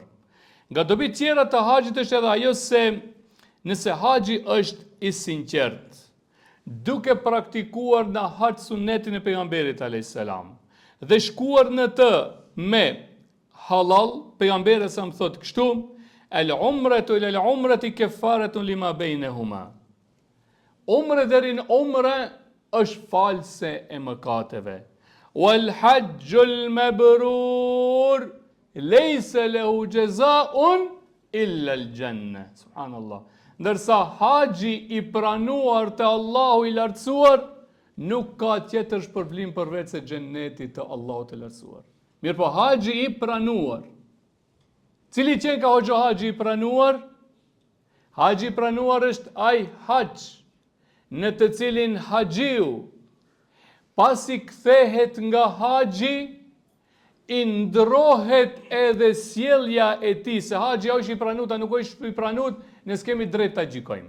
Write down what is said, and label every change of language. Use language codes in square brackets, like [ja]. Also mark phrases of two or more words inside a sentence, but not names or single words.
[sq] Nga dobit tjera të haxhit është edhe ajo se nëse haxhi është i sinqert, duke praktikuar në haxh sunetin e pejgamberit [ar] عليه السلام, [sq] dhe shkuar në të me halal, pejgamberi sa më thot kështu, [ar] العمرة إلى العمرة كفارة لما بينهما. [sq] Umre deri në umre është false e mëkateve. [ar] والحج المبرور ليس له جزاء إلا الجنة. سبحان الله. [sq] Ndërsa haxhi i pranuar te Allahu i lartësuar nuk ka tjetër shpërblim përveç se xheneti të Allahut të lartësuar. Mirë po haxhi i pranuar. Cili qenë ka hoxha haxhi i pranuar? Haxhi i pranuar është ai haxh në të cilin haxhiu pasi kthehet nga haxhi i ndrohet edhe sjellja e tij, se haxhi është i pranuar, nuk është i pranuar, ne s'kemi drejt ta gjykojmë.